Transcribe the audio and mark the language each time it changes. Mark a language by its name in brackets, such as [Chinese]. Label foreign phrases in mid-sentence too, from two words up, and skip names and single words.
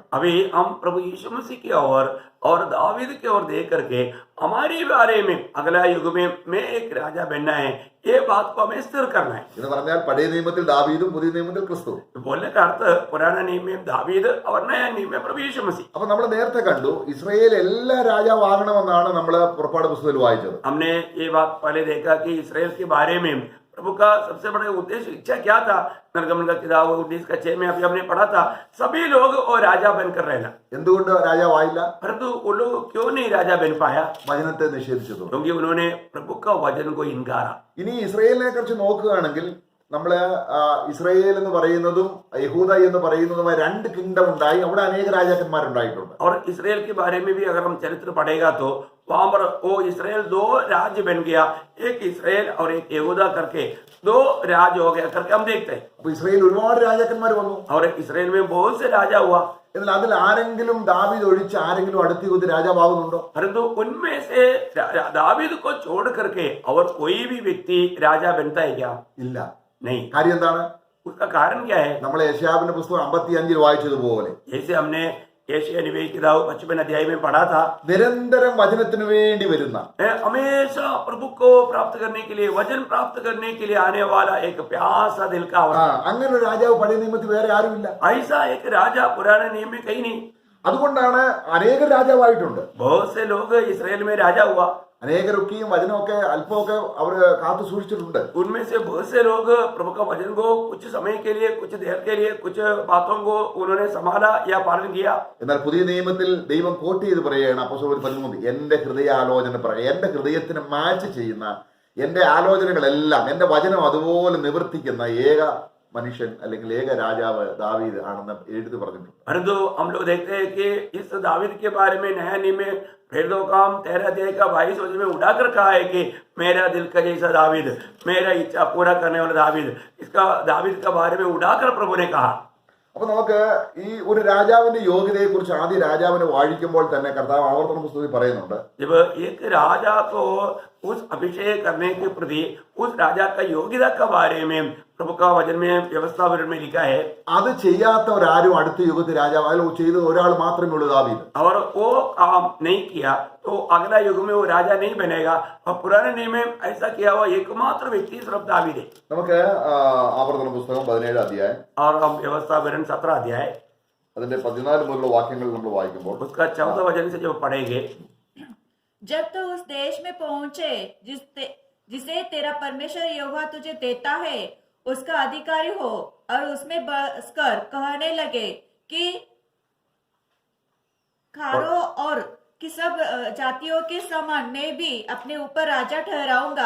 [Hindi] अभी हम प्रभु यीशु मसीह की ओर और दावीद की ओर देख करके हमारे बारे में अगला युग में एक राजा बनना है, ये बात को हमें स्थिर करना है. [Malayalam] എന്ന് പറഞ്ഞാൽ പഴയ നിയമത്തിൽ ദാവീദും പുതിയ നിയമത്തിൽ ക്രിസ്തു. [Hindi] बोलने का अर्थ पुराना नियम में दावीद और नया नियम में प्रभु यीशु मसीह. [Malayalam] അപ്പൊ നമ്മൾ നേരത്തെ കണ്ടു, ഇസ്രായേൽ എല്ലാ രാജാവാകണമെന്നാണ് നമ്മൾ പുറപ്പാട് പുസ്തകത്തിൽ വായിച്ചത്. [Hindi] हमने ये बात पहले देखा कि इसराइल के बारे में प्रभु का सबसे बड़ा उद्देश्य, इच्छा क्या था. निर्गमन का किताब 19:6 में अभी हमने पढ़ा था, सभी लोग वो राजा बनकर रहना. [Malayalam] എന്തുകൊണ്ട് രാജാവായില്ല? [Hindi] परंतु वो लोग क्यों नहीं राजा बन पाया? [Malayalam] വചനത്തെ നിഷേധിച്ചത്. [Hindi] क्योंकि उन्होंने प्रभु का वचन को इनकारा. [Malayalam] ഇനി ഇസ്രായേലിനെ കുറിച്ച് നോക്കുകയാണെങ്കിൽ, നമ്മള് ഇസ്രായേൽ എന്ന് പറയുന്നതും യഹൂദ എന്ന് പറയുന്നതുമായ രണ്ട് കിങ്ഡം ഉണ്ടായി. അവിടെ അനേക രാജാക്കന്മാരുണ്ടായിട്ടുണ്ട്. [Hindi] और इसराइल के बारे में भी अगर हम चरित्र पढ़ेगा तो वहां पर वो इसराइल दो राज्य बन गया, एक इसराइल और एक यहूदा करके दो राज्य हो गया करके हम देखते हैं. [Malayalam] അപ്പൊ ഇസ്രായേൽ ഒരുപാട് രാജാക്കന്മാർ വന്നു. [Hindi] और इसराइल में बहुत से राजा हुआ. [Malayalam] എന്നാൽ അതിൽ ആരെങ്കിലും ദാവീദ് ഒഴിച്ച് ആരെങ്കിലും അടുത്ത യുഗത്തിൽ രാജാവാകുന്നുണ്ടോ? [Hindi] परंतु उनमें से दावीद को छोड़ करके और कोई भी व्यक्ति राजा बनता है क्या? [Malayalam] ഇല്ല. [Hindi] नहीं. [Malayalam] കാര്യം എന്താണ്? [Hindi] उसका कारण क्या है? [Malayalam] നമ്മൾ യെശയ്യാവിന്റെ പുസ്തകം 55 വായിച്ചതുപോലെ [Hindi] जैसे हमने यशायाह नबी की किताब 55 अध्याय में पढ़ा था, [Malayalam] നിരന്തരം വചനത്തിന് വേണ്ടി വരുന്ന, [Hindi] हमेशा प्रभु को प्राप्त करने के लिए, वचन प्राप्त करने के लिए आने वाला एक प्यासा दिल का [Malayalam] അങ്ങനെ ഒരു രാജാവ് പഴയ നിയമത്തിൽ വേറെ ആരുമില്ല. [Hindi] ऐसा एक राजा पुराने नियम में कहीं नहीं. [Malayalam] അതുകൊണ്ടാണ് അനേക രാജാവായിട്ടുണ്ട്. [Hindi] बहुत से लोग इसराइल में राजा हुआ, [Malayalam] അനേകരൊക്കെയും വചനമൊക്കെ അല്പമൊക്കെ അവർ കാത്തു സൂക്ഷിച്ചിട്ടുണ്ട്. [Hindi] उनमें से बहुत से लोग प्रभु का वचन को कुछ समय के लिए, कुछ देर के लिए, कुछ बातों को उन्होंने संभाला या पालन किया. [Malayalam] എന്നാൽ പുതിയ നിയമത്തിൽ ദൈവം കോട്ട് ചെയ്ത് പറയുകയാണ്, അപ്പോസ്തലർ 13, എന്റെ ഹൃദയാലോചന പറയുക, എന്റെ ഹൃദയത്തിന് മാച്ച് ചെയ്യുന്ന എന്റെ ആലോചനകളെല്ലാം, എന്റെ വചനം അതുപോലെ നിവർത്തിക്കുന്ന ഏക മനുഷ്യൻ അല്ലെങ്കിൽ ഏക രാജാവ് ദാവീദ് ആണെന്ന് എഴുതി പറഞ്ഞിട്ടുണ്ട്. [Hindi] परंतु हम लोग देखते हैं कि इस दावीद के बारे में नया नियम में प्रेरितों का 13 अध्याय का 22 वचन में उड़ाकर कहा है कि मेरा दिल का जैसा दावीद, मेरा इच्छा पूरा करने वाला दावीद, इसका दावीद के बारे में उड़ाकर प्रभु ने कहा. [Malayalam] അപ്പൊ നമുക്ക് ഈ ഒരു രാജാവിന്റെ യോഗ്യതയെ കുറിച്ച് ആദ്യം രാജാവിനെ വാഴിക്കുമ്പോൾ തന്നെ കർത്താവ് ആവർത്തന പുസ്തകത്തിൽ പറയുന്നുണ്ട്. [Hindi] जब एक राजा को उस अभिषेक करने के प्रति उस राजा का योग्यता के बारे में प्रभु का वचन में व्यवस्था में लिखा है, [Malayalam] അത് ചെയ്യാത്തവരാരും അടുത്ത യുഗത്തിൽ രാജാവ് അതിൽ ചെയ്തത് ഒരാൾ മാത്രമേ ഉള്ളൂ, ദാവീദ്. [Hindi] और वो काम नहीं किया तो अगला युग में वो राजा नहीं बनेगा. और पुराने नियम में ऐसा किया हुआ एकमात्र व्यक्ति सिर्फ दावीद है. [Malayalam] നമുക്ക് ആവർത്തന പുസ്തകം 17 അധ്യായം [Hindi] और हम व्यवस्था विवरण 17 अध्याय [Malayalam] അതിന്റെ 14 മുതലുള്ള വാക്യങ്ങൾ നമ്മൾ വായിക്കുമ്പോൾ [Hindi] उसका 14 वचन से जो पढ़ेंगे, जब तो उस देश में पहुंचे जिसे तेरा परमेश्वर यहोवा तुझे देता है, उसका अधिकारी हो और उसमें बसकर कहने लगे कि खारो और कि सब जातियों के समान मैं भी अपने ऊपर राजा ठहराऊंगा.